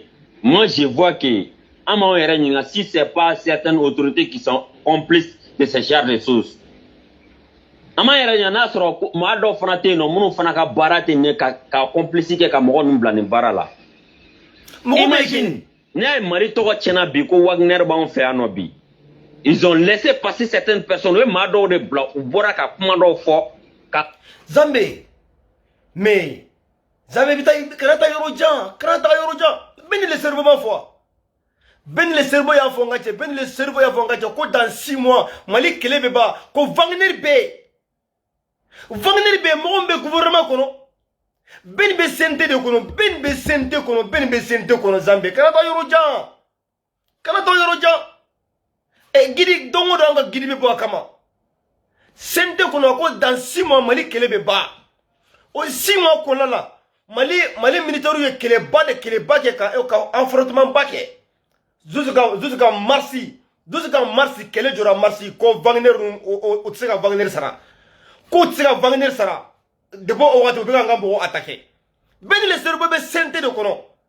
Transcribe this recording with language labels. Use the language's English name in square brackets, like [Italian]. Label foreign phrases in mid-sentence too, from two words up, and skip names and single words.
[French] Moi je vois que si c'est pas certaines autorités qui sont complices de ces chères ressources. [Bambara] Ama yɛrɛ ɲana sɔrɔ maa dɔ fana tɛ yen nɔ minnu fana ka baara tɛ ɲɛ ka complice kɛ ka mɔgɔ ninnu bila nin baara la. Imagine ne ye Mali tɔgɔ tiɲɛna bi ko Wagner b'anw fɛ yan nɔ bi. [French] Ils ont laissé passer certaines personnes. [Bambara] U ye maa dɔw de bila u bɔra ka kuma dɔw fɔ ka. Zambe mais Zambe bi kana taa yɔrɔ jan bɛɛ ni [French] le cerveau [Bambara] b'a fɔ. [French] Ben le cerveau [Bambara] y'a fɔ n ka cɛ bɛɛ ni [French] le cerveau [Bambara] y'a fɔ n ka cɛ ko [French] dans 6 mois [Bambara] Mali kɛlɛ bɛ ban ko Wagner bɛ Wagner bɛ mɔgɔ min bɛ gouvernement kɔnɔ bɛɛ ni bɛ CNT de kɔnɔ bɛɛ ni bɛ CNT kɔnɔ bɛɛ ni bɛ CNT kɔnɔ Zambe kana taa yɔrɔ jan gidi don o don an ka gidi bɛ bɔ a kama CNT kɔnɔ ko [French] dans 6 mois [Bambara] Mali kɛlɛ bɛ ban o 6 mois kɔnɔna la Mali militaires ye kɛlɛba kɛ ka affrontement ba kɛ jusqu'à Marsi kɛlɛ jɔra Marsi ko Wagner o tɛ se ka Wagner sara ko tɛ se ka Wagner sara depuis o waati u bɛ ka an ka mɔgɔw attaquer bɛɛ ni [French] le cerveau [Bambara] bɛ CNT de kɔnɔ